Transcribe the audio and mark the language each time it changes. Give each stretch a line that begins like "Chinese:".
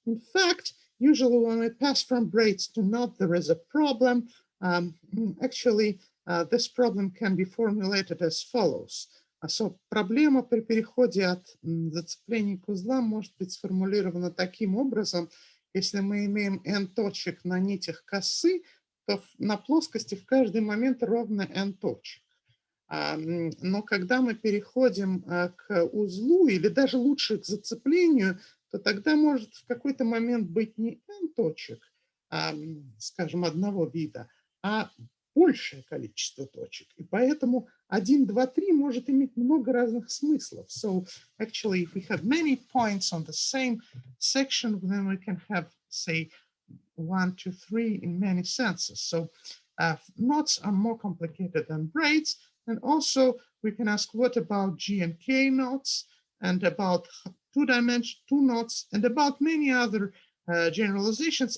English: In fact, usually when we pass from braids to knot, there is a problem. Actually, this problem can be formulated as follows.
Russian: So проблема при переходе от зацепления к узлам может быть сформулирована таким образом: если мы имеем n точек на нитях косы, то на плоскости в каждый момент ровно n точек. Но когда мы переходим к узлу или даже лучше к зацеплению, то тогда может в какой-то момент быть не n точек, скажем, одного вида, а большее количество точек. И поэтому 1, 2, 3 может иметь много разных смыслов.
English: So actually, if we have many points on the same section, then we can have, say, 1, 2, 3 in many senses. So knots are more complicated than braids. And also we can ask, what about G and K knots, and about two knots, and about many other generalizations.